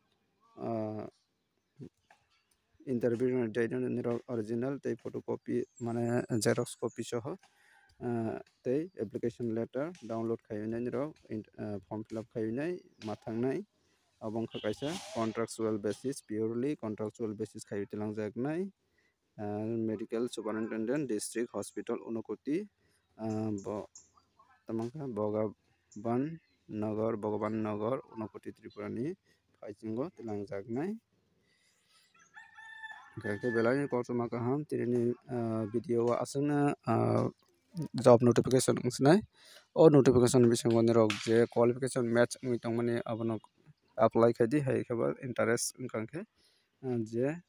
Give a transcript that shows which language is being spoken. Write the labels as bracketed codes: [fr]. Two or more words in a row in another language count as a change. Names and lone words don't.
[trp] interview date nirok original tei photocopy mane [en] xerox copy [trp] soho tei [en] application letter [trp] download khainai nirok [en] form fill up [trp] khainai mathangnai abongkha kaisa [en] contractual basis purely contractual basis [trp] khai tilang jaknai Medical Superintendent District Hospital Unakoti tamangka Bhogaban Nagar Unakoti Tripura ni Phaichingo tilangjaknai ke belai korsoma kaham tirini video asana [en] job notification [trp] ungsnai o notification bisingo ni rok je [en] qualification match [trp] ungui tongmani abono apply khadi hai khaba interest ungkangkhe je